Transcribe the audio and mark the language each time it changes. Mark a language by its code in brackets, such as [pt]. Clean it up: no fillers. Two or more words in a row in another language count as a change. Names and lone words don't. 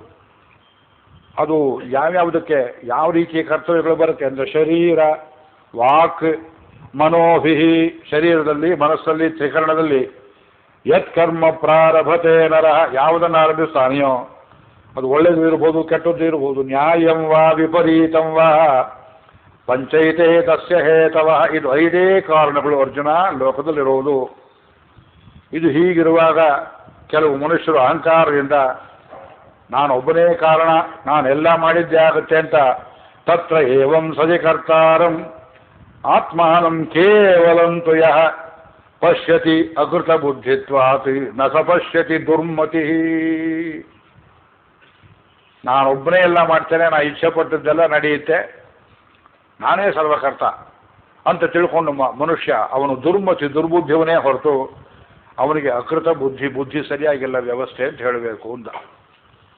[kn] ಅದು ಯಾವ್ಯಾವುದಕ್ಕೆ ಯಾವ ರೀತಿಯ ಕರ್ತವ್ಯಗಳು ಬರುತ್ತೆ ಅಂದರೆ [sa] ಶರೀರ, ವಾಕ್, ಮನೋಭಿಹಿ. [kn] ಶರೀರದಲ್ಲಿ, ಮನಸ್ಸಲ್ಲಿ, ತ್ರಿಕರಣದಲ್ಲಿ [sa] ಯತ್ ಕರ್ಮ ಪ್ರಾರಭತೆ ನರಃ. [kn] ಯಾವುದನ್ನು ಆರಂಭಿಸ್ತಾನೆಯೋ ಅದು ಒಳ್ಳೆಯದು ಇರ್ಬೋದು, ಕೆಟ್ಟದ್ದು ಇರ್ಬೋದು. [sa] ನ್ಯಾಯಂ ವಾ ವಿಪರೀತಂ ವಾ ಪಂಚೈತೆ ತಸ್ಯ ಹೇತವ. [kn] ಇದು 5 ಕಾರಣಗಳು ಅರ್ಜುನ ಲೋಕದಲ್ಲಿರುವುದು. ಇದು ಹೀಗಿರುವಾಗ ಕೆಲವು ಮನುಷ್ಯರು ಅಹಂಕಾರದಿಂದ ನಾನೊಬ್ಬನೇ ಕಾರಣ, ನಾನೆಲ್ಲ ಮಾಡಿದ್ದೇ ಆಗುತ್ತೆ ಅಂತ [sa] ತತ್ರ ಏವಂ ಸಜಿ ಕರ್ತಾರಂ ಆತ್ಮಾನಂ ಕೇವಲಂತು ಯಃ ಪಶ್ಯತಿ ಅಕೃತ ಬುದ್ಧಿತ್ವಾತ್ ನ ಸ ಪಶ್ಯತಿ ದುರ್ಮತಿ. [kn] ನಾನೊಬ್ಬನೇ ಎಲ್ಲ ಮಾಡ್ತೇನೆ, ನಾ ಇಚ್ಛೆ ಪಟ್ಟದ್ದೆಲ್ಲ ನಡೆಯುತ್ತೆ, ನಾನೇ ಸರ್ವಕರ್ತ ಅಂತ ತಿಳ್ಕೊಂಡು ಮನುಷ್ಯ ಅವನು ದುರ್ಮತಿ, ದುರ್ಬುದ್ಧಿವನೇ ಹೊರತು ಅವನಿಗೆ ಅಕೃತ ಬುದ್ಧಿ ಸರಿಯಾಗಿಲ್ಲ ವ್ಯವಸ್ಥೆ ಅಂತ ಹೇಳಬೇಕು ಅಂತ.